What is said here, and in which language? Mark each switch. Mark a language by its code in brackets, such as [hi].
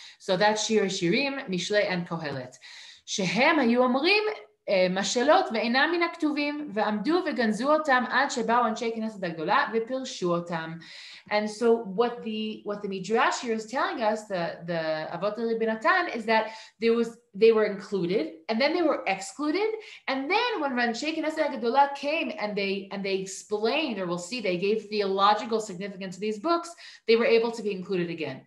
[en] So that's Shir HaShirim, Mishlei, and Kohelet. [he] Shehem hayu omrim משלות ואינם מן הכתובים ועמדו וגנזו אותם עד שבאו אנשי כנסת הגדולה ופירשו אותם. [en] And so what the Midrash here is telling us, the Avot Rabbi Natan, is that they were included and then they were excluded, and then when Anshei Knesset HaGedolah came and they explained, or we'll see, they gave theological significance to these books, they were able to be included again.